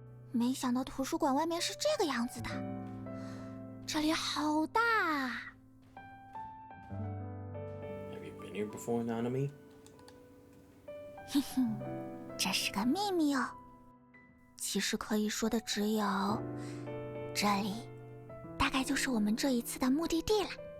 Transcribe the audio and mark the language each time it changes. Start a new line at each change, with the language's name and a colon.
Chinese: 没想到图书馆外面是这个样子的，这里好大啊！
English: Have you been here before, Nanami?
Chinese: 哼哼，这是个秘密哦。其实可以说的只有，这里大概就是我们这一次的目的地了。